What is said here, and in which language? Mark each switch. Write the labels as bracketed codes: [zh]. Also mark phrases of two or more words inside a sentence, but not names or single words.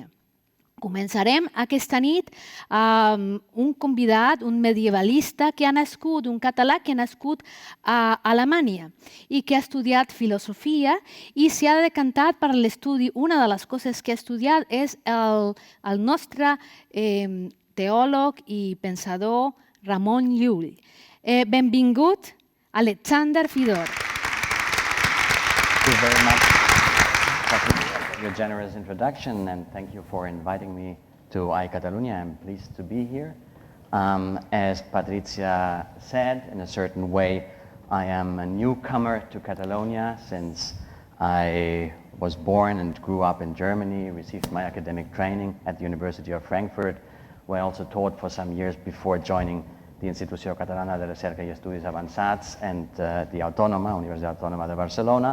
[ca] Començarem aquesta nit amb un convidat, un medievalista que ha nascut, un català que ha nascut a Alemanya i que ha estudiat filosofia i s'ha decantat per l'estudi. Una de les coses que ha estudiat és el nostre teòleg i pensador Ramon Llull. Benvingut, Alexander Fidora. [en] Thank you very much for your generous introduction, and thank you for inviting me to EYECatalunya. I'm pleased to be here. As Patricia said, in a certain way, I am a newcomer to Catalonia since I was born and grew up in Germany, received my academic training at the University of Frankfurt, where I also taught for some years before joining the Institució Catalana de Recerca i Estudis Avançats and the Universitat Autònoma de Barcelona.